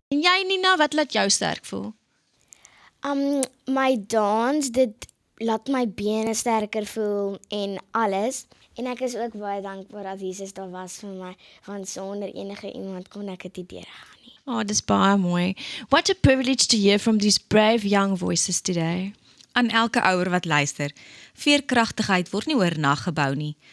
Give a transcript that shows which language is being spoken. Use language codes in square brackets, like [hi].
[af] En jy, Nina, wat laat jou sterk voel? My dans, dit laat my bene sterker voel en alles. En ek is ook baie dankbaar dat Jesus daar was vir my, want sonder enige iemand kon ek dit nie deurgaan nie. Oh, dis baie mooi. [en] What a privilege to hear from these brave young voices today. [af] Aan elke ouer wat luister, veerkragtigheid word nie oornag gebou nie.